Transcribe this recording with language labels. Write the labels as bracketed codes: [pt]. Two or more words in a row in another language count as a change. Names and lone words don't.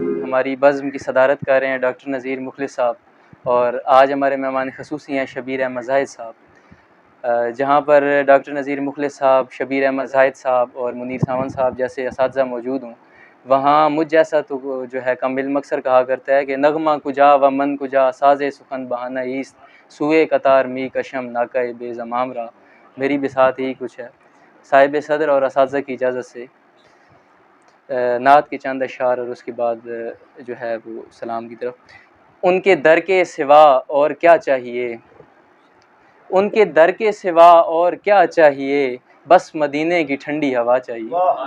[ur] ہماری بزم کی صدارت کر رہے ہیں ڈاکٹر نذیر مخلص صاحب، اور آج ہمارے مہمان خصوصی ہیں شبیر احمد زاہد صاحب، جہاں پر ڈاکٹر نذیر مخلص صاحب، شبیر احمد زاہد صاحب اور منیر ساونت صاحب جیسے اساتذہ موجود ہوں، وہاں مجھ جیسا تو جو ہے کم علم اکثر کہا کرتا ہے کہ [fa] نغمہ کجا و من کجا، ساز سخن بہانہ ایست، سوئے قطار می کشم ناکہ بے زمام را۔ [ur] میری بساط ہی کچھ ہے۔ صاحب صدر اور اساتذہ کی اجازت سے نعت کے چند اشعار اور اس کے بعد جو ہے وہ سلام کی طرف۔ ان کے در کے سوا اور کیا چاہیے، ان کے در کے سوا اور کیا چاہیے، بس مدینے کی ٹھنڈی ہوا چاہیے۔